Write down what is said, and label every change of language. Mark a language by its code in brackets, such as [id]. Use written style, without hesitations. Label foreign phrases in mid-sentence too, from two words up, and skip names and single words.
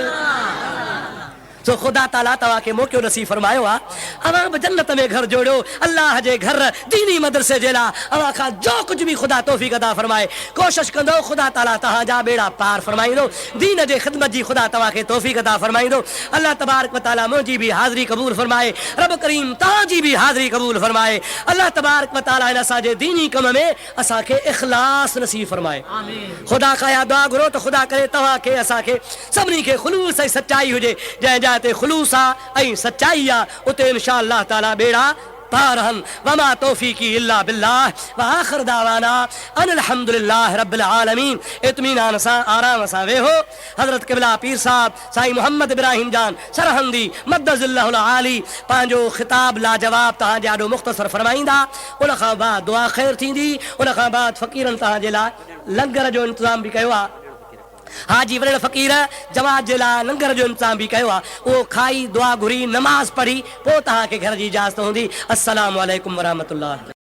[sd] सो खुदा ताला तव्हांखे मौक़ो नसीब फरमायो आहे, अवां बि जन्नत में घर जोड़ियो, अल्लाह जे घर दीनी मदरसे जे लाइ अवां खां जो कुझु बि ख़ुदा तौफ़ीक़ अता फरमाए, कोशिशि कंदो ख़ुदा ताला तव्हांजा बेड़ा पार फरमाईंदो, दीन जे ख़िदमत जी ख़ुदा तव्हांखे तौफ़ीक़ अता फरमाईंदो। [ar] الله تبارك وتعالى [sd] मुंहिंजी बि हाज़िरी क़बूल फरमाए, रब करीम तव्हांजी बि हाज़िरी क़बूल फरमाए, [ar] الله تبارك وتعالى [sd] हिन असांजे दीनी कम में असांखे इख़लास नसीब फरमाए। ख़ुदा खां या दुआ घुरो त ख़ुदा करे तव्हांखे असांखे सभिनी खे ख़ुलूस ऐं सचाई हुजे, जंहिं ते खुलूस आहे ऐं सचाई आहे उते [ar] إن شاء الله تعالى [sd] बेड़ा पार हन। [ar] وما توفيقي إلا بالله وآخر دعوانا أن الحمد لله رب العالمين. [sd] इत्मीनान सां आराम सां वेहो। हज़रत क़िबला पीर साहब साईं मोहम्मद इब्राहिम जान सरहंदी [ar] مد ظله العالي [sd] पंहिंजो ख़िताब लाजवाब तव्हांजे ॾाढो मुख़्तसर फरमाईंदा, उन खां बाद दुआ ख़ैर थींदी, उन खां बाद फ़क़ीरनि तव्हांजे लाइ लंगर जो इंतज़ाम बि कयो आहे, हाजी वॾे फ़क़ीर जमात जे लाइ लंगर जो इंतज़ाम बि कयो आहे, उहो खाई दुआ घुरी नमाज़ पढ़ी पोइ तव्हांखे घर जी इजाज़त हूंदी। [ar] السلام عليكم ورحمة الله.